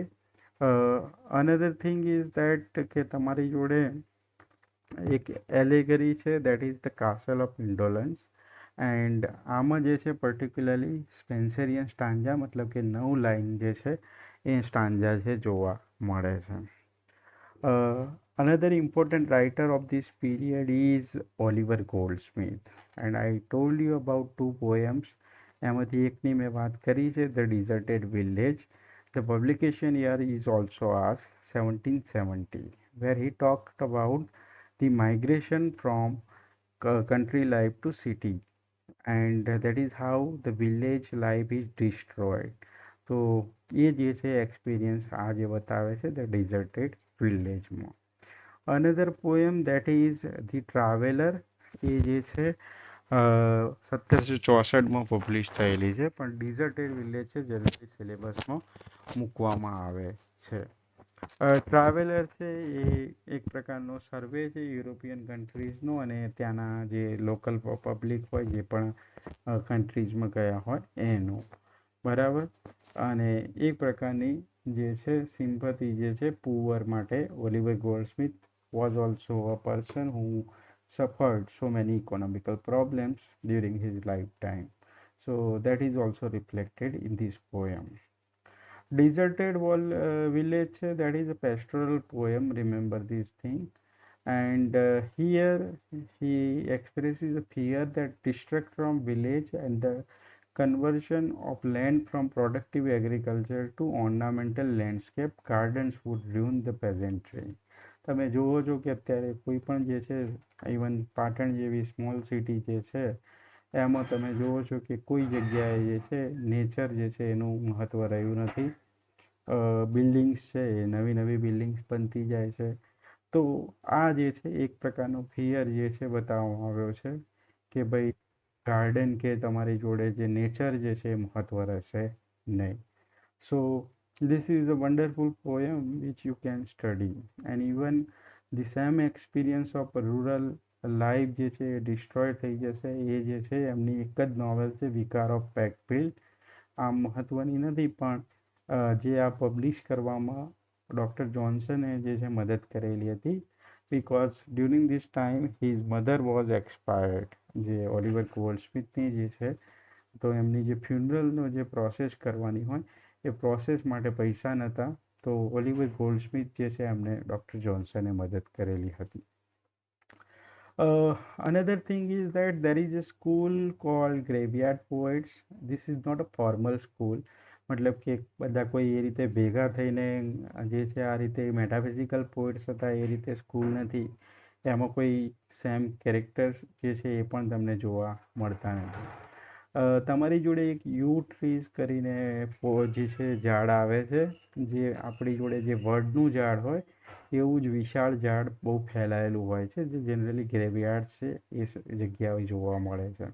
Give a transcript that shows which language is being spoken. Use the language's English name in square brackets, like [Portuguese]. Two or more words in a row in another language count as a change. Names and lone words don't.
[English] Another thing is that [Gujarati] કે તમારી જોડે એક એલેગરી છે, [English] that is the Castle of Indolence. [Gujarati] એન્ડ આમાં જે છે [English] particularly Spenserian stanza, [Gujarati] મતલબ કે 9 લાઈન જે છે એ સ્ટાન્જા છે જોવા મળે છે. [English] Another important writer of this period is Oliver Goldsmith, and I told you about two poems. [Gujarati] એમાંથી એકની મેં વાત કરી છે, [English] The Deserted Village. The publication year is also asked, 1770, where he talked about the migration from country life to city, and that is how the village life is destroyed. [Gujarati] તો એ જે છે એક્સપિરિયન્સ આ જે બતાવે છે ધ ડિઝર્ટેડ વિલેજમાં. [English] Another poem that is The Traveller, [Gujarati] એ જે છે 1764માં પબ્લિશ થયેલી છે, પણ ડિઝર્ટેડ વિલેજ છે જનરલી સિલેબસમાં મૂકવામાં આવે છે. ટ્રાવેલર છે એ એક પ્રકારનો સર્વે છે [English] European countries, [Gujarati] અને ત્યાંના જે [English] local public [Gujarati] હોય જે પણ કન્ટ્રીઝમાં ગયા હોય એનું, બરાબર. અને એક પ્રકારની જે છે સિમ્પથી જે છે પુઅર માટે. [English] ઓલિવર ગોલ્ડસ્મિથ was also a person who suffered so many economical problems during his lifetime. So that is also reflected in this poem. Deserted village, that is a pastoral poem, remember this thing. And here he expresses a fear that destruct from village and the conversion of land from productive agriculture to ornamental landscape gardens would ruin the peasantry. [Gujarati] તમે જુઓ છો કે અત્યારે કોઈ પણ જે છે, ઇવન પાટણ જેવી [English] small city [Gujarati] જે છે એમાં તમે જુઓ છો કે કોઈ જગ્યાએ જે છે નેચર જે છે એનું મહત્વ રહ્યું નથી. બિલ્ડિંગ્સ છે એ નવી નવી બિલ્ડિંગ્સ બનતી જાય છે. તો આ જે છે એક પ્રકારનો ફિયર જે છે બતાવવામાં આવ્યો છે કે ભાઈ ગાર્ડન કે તમારી જોડે જે નેચર જે છે એ મહત્વ રહેશે નહીં. [English] So this is a wonderful poem which you can study, and even the same experience of rural life [Gujarati] જે છે એ destroy થઈ જશે, એ જે છે એમની એક જ નોવેલ છે વિકાર ઓફ પેકફિલ્ડ. આ મહત્વની નથી, પણ જે આ પબ્લિશ કરવામાં ડૉક્ટર જોન્સને જે છે મદદ કરેલી હતી, [English] because during this time his mother was expired. [Gujarati] જે ઓલિવર ગોલ્ડસ્મિથની જે છે, તો એમની જે ફ્યુનરલનો જે પ્રોસેસ કરવાની હોય એ પ્રોસેસ માટે પૈસા નહોતા, તો ઓલિવર ગોલ્ડસ્મિથ જે છે એમને ડૉક્ટર જોન્સને મદદ કરેલી હતી. [English] Another thing is that there is a school called Graveyard Poets. This is not a formal school. [Gujarati] મતલબ કે બધા કોઈ એ રીતે ભેગા થઈને જે છે આ રીતે [English] metaphysical poets [Gujarati] હતા એ રીતે સ્કૂલ નથી. એમાં કોઈ [English] same characters [Gujarati] જે છે એ પણ તમને જોવા મળતા નથી. તમારી જોડે એક [English] yew trees [Gujarati] કરીને જે છે ઝાડ આવે છે, જે આપણી જોડે જે વડનું ઝાડ હોય એવું જ વિશાળ ઝાડ બહુ ફેલાયેલું હોય છે, જે જનરલી ગ્રેવયાર્ડ છે એ જગ્યાએ જોવા મળે છે.